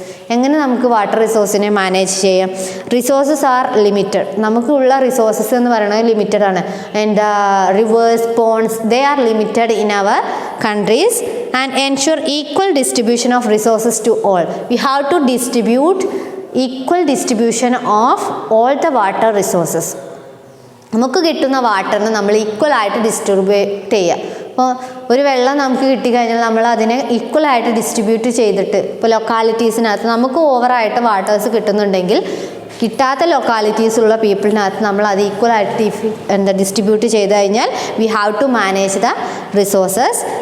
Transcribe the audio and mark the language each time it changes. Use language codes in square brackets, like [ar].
[ml] എങ്ങനെ നമുക്ക് water റിസോഴ്സിനെ manage ചെയ്യാം? [en] Resources are limited. [ml] നമുക്കുള്ള റിസോഴ്സസ് എന്ന് പറയുന്നത് ലിമിറ്റഡ് ആണ്. [en] And rivers, ponds, they are limited in our countries and ensure equal distribution of resources to all. We have to distribute equal distribution of all the water resources. [ml] നമുക്ക് കിട്ടുന്ന വാട്ടറിന് നമ്മൾ ഈക്വലായിട്ട് distribute ചെയ്യുക. അപ്പോൾ ഒരു വെള്ളം നമുക്ക് കിട്ടിക്കഴിഞ്ഞാൽ നമ്മൾ അതിനെ ഈക്വലായിട്ട് ഡിസ്ട്രിബ്യൂട്ട് ചെയ്തിട്ട് ഇപ്പോൾ ലൊക്കാലിറ്റീസിനകത്ത് നമുക്ക് ഓവറായിട്ട് വാട്ടേഴ്സ് കിട്ടുന്നുണ്ടെങ്കിൽ കിട്ടാത്ത ലൊക്കാലിറ്റീസുള്ള പീപ്പിളിനകത്ത് നമ്മൾ അത് ഈക്വലായിട്ട് ഡിസ്ട്രിബ്യൂട്ട് ചെയ്ത് കഴിഞ്ഞാൽ [en] We have to manage the resources.